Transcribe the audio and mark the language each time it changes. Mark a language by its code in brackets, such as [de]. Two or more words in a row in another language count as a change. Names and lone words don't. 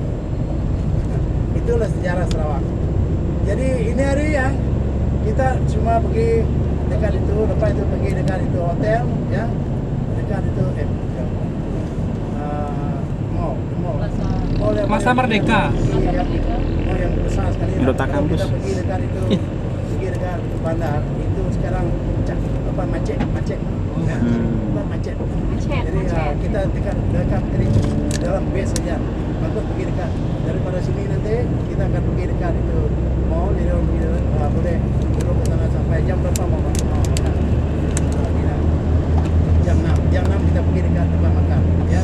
[ms] Itulah sejarah Sarawak. Jadi ini hari ya kita cuma pergi dekat itu, lepas itu pergi dekat itu hotel, ya, dekat itu mall yang Masa Merdeka. Mall yang besar sekali. Indota Campus. Kita pergi dekat itu, pergi dekat bandar itu sekarang macet. Ya, macet. Jadi kita dekat itu dalam base saja. Bagus pergi dekat. Daripada sini nanti kita akan pergi dekat itu mall, jadi orang pergi boleh duduk ke sana sampai jam berapa mau makan. Jam 6 kita pergi dekat tempat makan, ya.